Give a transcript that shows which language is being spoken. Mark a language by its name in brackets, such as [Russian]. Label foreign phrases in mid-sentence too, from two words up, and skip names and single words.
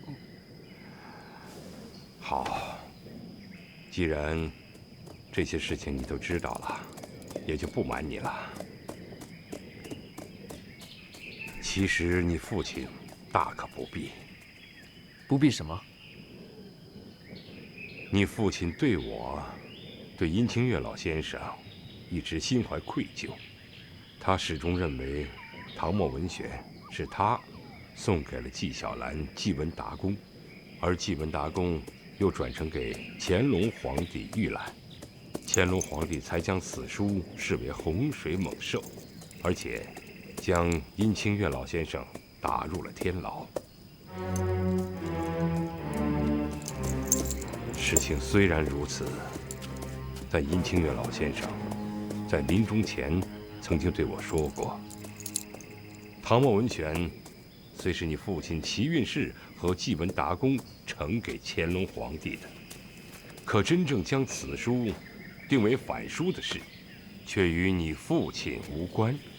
[Chinese] 好，既然這些事情你都知道了，也就不瞞你了。其實你父親大可不必。不必什麼？你父親對我，對殷清月老先生，一直心懷愧疚。他始終認為，唐末文選是他送給了紀曉岚、紀文達公，而紀文達公又轉呈給乾隆皇帝預覽，乾隆皇帝才將此書視為洪水猛獸，而且將殷清月老先生打入了天牢。事情虽然如此，但殷清月老先生在临終前曾经对我说过，唐末文选虽是你父親齐運氏和紀文達公呈給乾隆皇帝的，可真正將此書定為反書的事，卻與你父親無關。